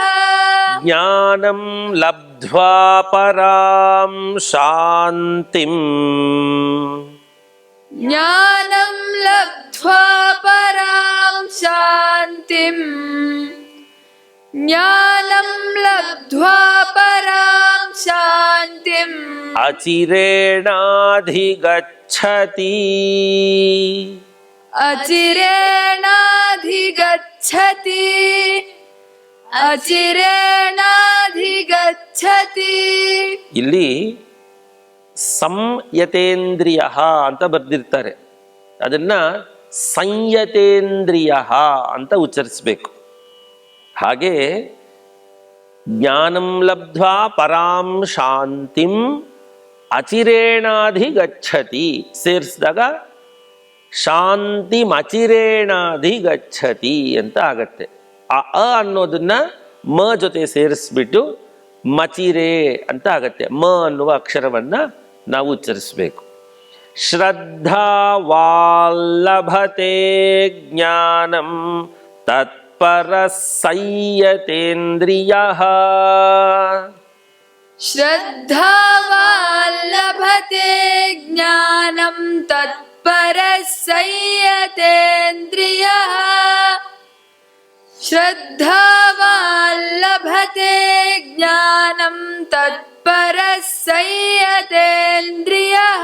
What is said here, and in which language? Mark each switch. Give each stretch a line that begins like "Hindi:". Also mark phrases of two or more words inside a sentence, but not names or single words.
Sanskrit: ಜ್ಞಾನಂ ಲಬ್ಧ್ವಾ ಪರಾಂ ಶಾಂತಿಂ ಜ್ಞಾನಂ ಲಬ್ಧ್ವಾ ಪರಾಂ ಶಾಂತಿಂ ಜ್ಞಾನಂ ಲಬ್ಧ್ವಾ ಪರಾಂ ಶಾಂತಿಂ ಅಚಿರೇಣಾಧಿಗಚ್ಚತಿ ಅಚಿರೇಣಾಧಿಗಚ್ಚತಿ ಅಚಿರೇಣಾಧಿಗಚ್ಚತಿ.
Kannada: ಇಲ್ಲಿ ಸಂಯತೇಂದ್ರಿಯ ಅಂತ ಬರೆದಿರ್ತಾರೆ, ಅದನ್ನ ಸಂಯತೇಂದ್ರಿಯ ಅಂತ ಉಚ್ಚರಿಸಬೇಕು. ಹಾಗೆ
Sanskrit: ಜ್ಞಾನಂ ಲಬ್ಧ್ವಾ ಪರಾಂ ಶಾಂತಿಂ ಅಚಿರೇಣಾಧಿಗಚ್ಚತಿ
Kannada: ಸೇರಿಸಿದಾಗ ಶಾಂತಿಮಚಿರೇಣಾಧಿಗಚ್ಚತಿ ಅಂತ ಆಗತ್ತೆ. ಆ ಅ ಅನ್ನೋದನ್ನ ಮ ಜೊತೆ ಸೇರಿಸ್ಬಿಟ್ಟು ಮಚಿರೇ ಅಂತ ಆಗತ್ತೆ. ಮ ಅನ್ನುವ ಅಕ್ಷರವನ್ನ ನಾವು ಉಚ್ಚರಿಸಬೇಕು.
Sanskrit: ಶ್ರದ್ಧಾವಾಲ್ಲಭತೆ ಜ್ಞಾನಂ ತತ್ಪರ ಸಂಯತೇಂದ್ರಿಯಃ ಶ್ರದ್ಧಾವಾಲ್ಲಭತೆ ಜ್ಞಾನಂ ತತ್ಪರ ಸಂಯತೇಂದ್ರಿಯಃ ಶ್ರದ್ಧಾವಾಲ್ಲಭತೆ ಜ್ಞಾನಂ ತತ್ಪರ ಸಂಯತೇಂದ್ರಿಯಃ